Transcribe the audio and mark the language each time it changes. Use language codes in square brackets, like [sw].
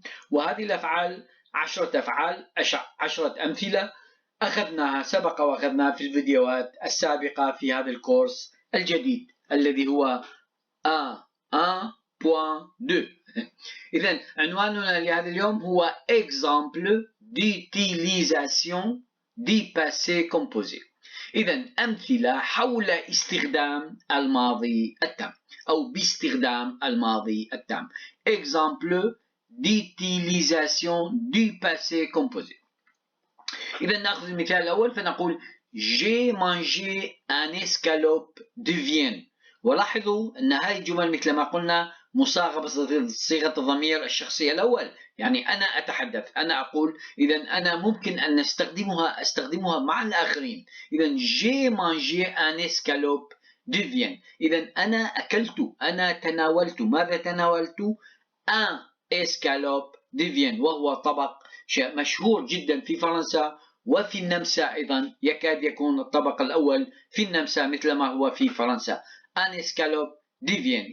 [ar] وهذه الأفعال 10 أفعال، 10 أمثلة سبق وأخذناها في الفيديوهات السابقة في هذا الكورس الجديد الذي هو 1.2. إذن عنواننا لهذا اليوم هو Exemple d'utilisation du passé composé. إذن أمثلة حول استخدام الماضي التام أو باستخدام الماضي التام. [fr] Exemple d'utilisation du passé composé. إذا نأخذ المثال الأول فنقول J'ai mangé un escalope de Vienne. [ar] ولاحظوا أن هذه الجمل مثل ما قلنا مصاغة بصيغة الضمير الشخصي الأول، يعني أنا أتحدث، أنا أقول. إذا أنا ممكن أن أستخدمها مع الآخرين. [fr] إذا J'ai mangé un escalope de Vienne. [ar] إذا أنا أكلت، أنا تناولت. ماذا تناولت؟ un escalope de Vienne، وهو طبق مشهور جدا في فرنسا وفي النمسا أيضا. يكاد يكون الطبق الأول في النمسا مثل ما هو في فرنسا. [fr] un escalope de Vienne.